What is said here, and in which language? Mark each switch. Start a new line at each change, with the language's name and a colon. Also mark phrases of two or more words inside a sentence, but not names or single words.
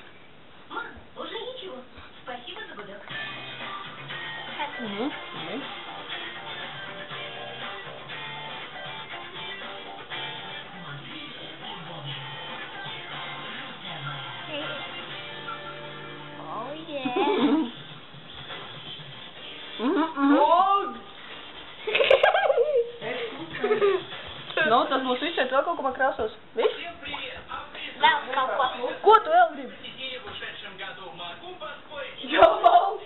Russian: Мам, уже ничего. Спасибо за гудок.
English: Oh, yeah.
Latvian: Nu, tas būs viss šeit vēl kaut ko man krāsos. Viss? Vēl kaut ko. Ko tu vēl gribi? Jā, valsts.